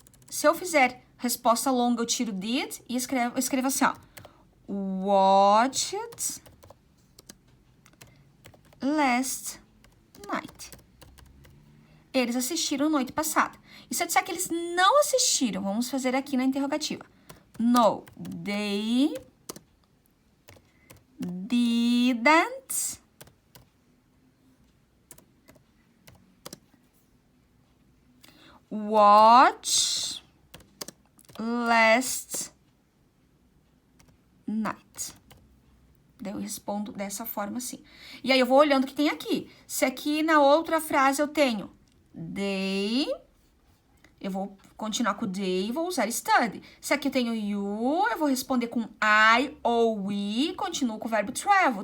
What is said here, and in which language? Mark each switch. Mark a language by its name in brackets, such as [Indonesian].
[Portuguese] Se eu fizer resposta longa, eu tiro did e escrevo assim, ó. [English] Watched last night. [Portuguese] Eles assistiram noite passada. E se eu disser que eles não assistiram, vamos fazer aqui na interrogativa. [English] No, they didn't watch last night. [Portuguese] Daí eu respondo dessa forma assim. E aí eu vou olhando o que tem aqui. Se aqui na outra frase eu tenho they, eu vou continuar com they e vou usar study. Se aqui eu tenho you, eu vou responder com I ou we, continuo com o verbo travel.